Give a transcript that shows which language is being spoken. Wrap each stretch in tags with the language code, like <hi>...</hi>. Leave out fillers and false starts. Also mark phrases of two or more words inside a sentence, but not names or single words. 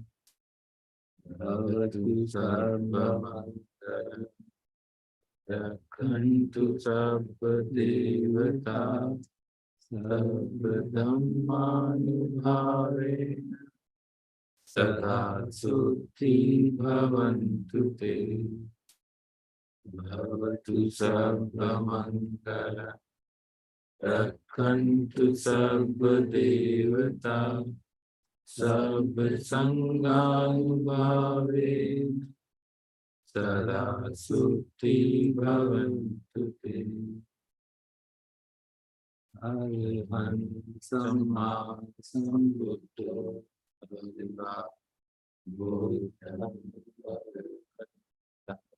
<pi>Bhavatu sarva mangala Rakhantu sabba devata Sarvadhammanubhavena Sada sukhī bhavantu te Bhavatu sarva mangala Rakhantu sarva devata Sarva sanganubhavena Sada sukhī bhavantu te Arahant Samma Sambuddho Bhagavata Buddham Bhagavata</pi>